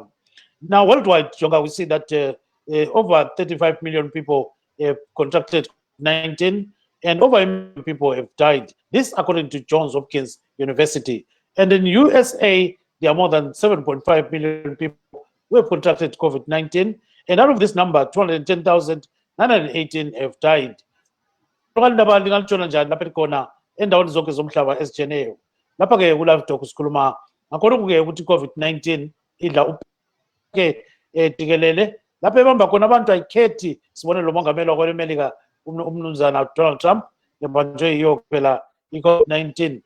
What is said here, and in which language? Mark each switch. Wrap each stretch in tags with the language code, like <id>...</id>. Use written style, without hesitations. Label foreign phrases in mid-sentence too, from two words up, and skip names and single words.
<en>Now, worldwide, Jonga, we see that over 35 million people have contracted COVID-19 and over 1 million people have died. This according to Johns Hopkins University. And in USA, there are more than 7.5 million people who have contracted COVID-19. And out of this number, 210,918 have died.</en> <nd>endaweni zonke zomhlaba ezijeneyo lapha ke kuLivetalk sikhuluma ngakho-ke ukuthi i-COVID-19 idla ke tikelele lapha ebamba khona abantu ayikhethi. Sibone lo mongameli wakwele Melika umnumzana Donald Trump ebanjwe yiyo phela i-COVID-19.</nd>